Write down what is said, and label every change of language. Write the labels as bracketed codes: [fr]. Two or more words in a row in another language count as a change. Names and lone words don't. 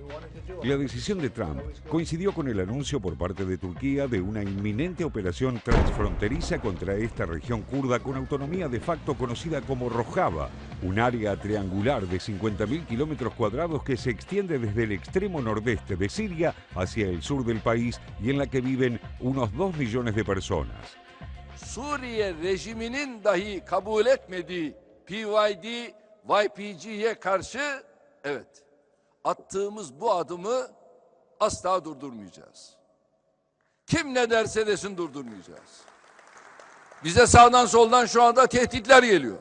[es] La decisión de Trump coincidió con el anuncio por parte de Turquía de una inminente operación transfronteriza contra esta región kurda con autonomía de facto conocida como Rojava, un área triangular de 50.000 kilómetros cuadrados que se extiende desde el extremo nordeste de Siria hacia el sur del país y en la que viven unos 2 millones de personas. [tr] Suriye rejiminin dahi kabul etmediği PYD, YPG'ye karşı evet attığımız bu adımı asla durdurmayacağız. Kim ne derse desin durdurmayacağız. Bize sağdan soldan şu anda tehditler geliyor.